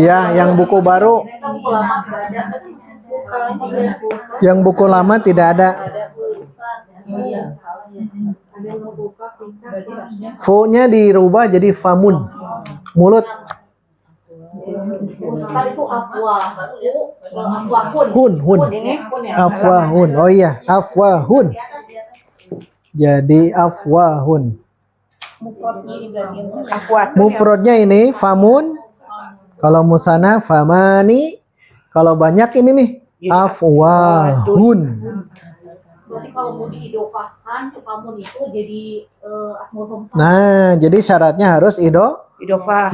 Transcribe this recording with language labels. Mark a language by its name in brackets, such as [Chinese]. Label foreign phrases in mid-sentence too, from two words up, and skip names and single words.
[Indonesian] Ya, yang buku baru. Yang buku lama tidak ada. Fu-nya dirubah jadi famun. Mulut. Tadi itu afwa. Afwahun. Hun. Afwahun. Oh iya, afwahun. Jadi afwahun. Akuat. Mufrodnya ini famun. Kalau musana famani. Kalau banyak ini nih afwahun. Berarti kalau mau diidofahkan ke famun itu jadi [Arabic] الأسماء الخمسة. [Indonesian] Nah, jadi syaratnya harus Idofah.